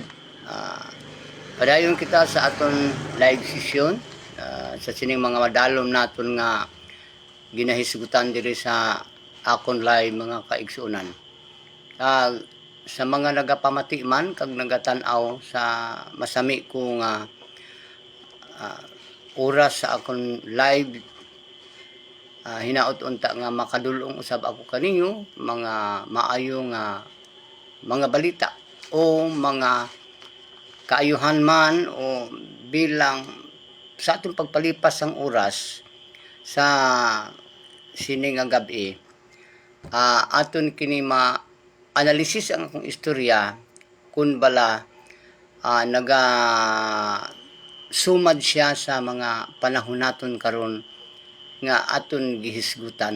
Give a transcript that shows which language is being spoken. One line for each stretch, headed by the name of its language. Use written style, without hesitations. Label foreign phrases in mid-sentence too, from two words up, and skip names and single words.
Hiligaynon: Padayon kita sa aton live session sa sining mga madalom naton nga ginahisgutan diri sa akon live mga kaigsunan. Sa mga nagapamati man kag nagatanaw sa masami ko nga oras sa akong live, hinaot unta nga makadulong usab ako kaninyo mga maayo nga mga balita o mga kaayuhan man o bilang sa atong
Filipino: pagpalipas ng oras
Hiligaynon: sa sining nga gabi. Aton kini ma-analysis ang akong istorya kun bala naga sumad siya sa mga panahon naton karon nga aton gihisgutan.